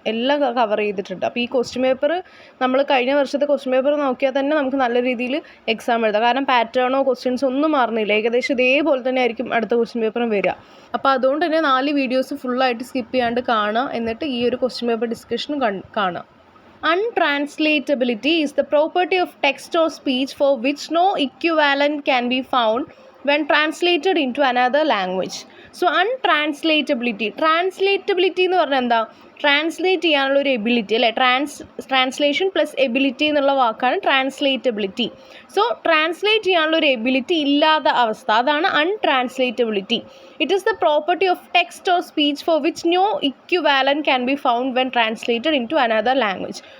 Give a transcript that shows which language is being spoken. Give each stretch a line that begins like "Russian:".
Malayalam: എല്ലാം കവർ ചെയ്തിട്ടുണ്ട്. അപ്പോൾ ഈ ക്വസ്റ്റ്യൻ പേപ്പർ നമ്മൾ കഴിഞ്ഞ വർഷത്തെ ക്വസ്റ്റ്യൻ പേപ്പർ നോക്കിയാൽ തന്നെ നമുക്ക് നല്ല രീതിയിൽ എക്സാം എഴുതാം. കാരണം പാറ്റേണോ ക്വസ്റ്റ്യൻസോ ഒന്നും മാറുന്നില്ല. ഏകദേശം ഇതേപോലെ തന്നെ ആയിരിക്കും അടുത്ത ക്വസ്റ്റ്യൻ പേപ്പറും വരിക. അപ്പോൾ അതുകൊണ്ട് തന്നെ 4 വീഡിയോസ് ഫുള്ളായിട്ട് സ്കിപ്പ് ചെയ്യാണ്ട് കാണുക. എന്നിട്ട് ഈ ഒരു ക്വസ്റ്റ്യൻ പേപ്പർ ഡിസ്കഷനും കാണുക.
English: Untranslatability is the property of text or speech for which no equivalent can be found when translated into another language.
Malayalam: So untranslatability എന്ന് പറഞ്ഞാൽ എന്താ? ട്രാൻസ്ലേറ്റ് ചെയ്യാനുള്ള ഒരു എബിലിറ്റി അല്ലേ? ട്രാൻസ്ലേഷൻ പ്ലസ് എബിലിറ്റി എന്നുള്ള വാക്കാണ് ട്രാൻസ്ലേറ്റബിലിറ്റി. സോ ട്രാൻസ്ലേറ്റ് ചെയ്യാനുള്ള ഒരു എബിലിറ്റി ഇല്ലാത്ത അവസ്ഥ, അതാണ് അൺട്രാൻസ്ലേറ്റബിലിറ്റി.
English: It is the property of text or speech for which no equivalent can be found when translated into another language.